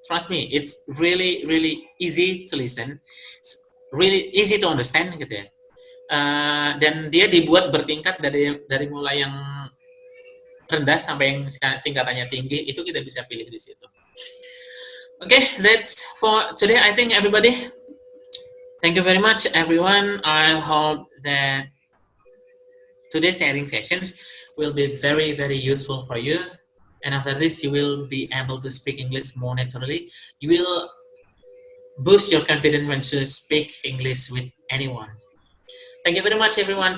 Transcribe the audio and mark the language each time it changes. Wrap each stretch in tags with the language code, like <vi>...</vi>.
<en>Trust me, it's really, really easy to listen, really easy to understand, gitu ya.</en> <id>Dan dia dibuat bertingkat dari mulai yang rendah sampai yang tingkatannya tinggi, itu kita bisa pilih di situ.</id> <en>Okay, that's for today. I think everybody, thank you very much, everyone. I hope that today's sharing sessions will be very, very useful for you. and after this you will be able to speak English more naturally. You will boost your confidence when you speak English with anyone. Thank you very much everyone.</en>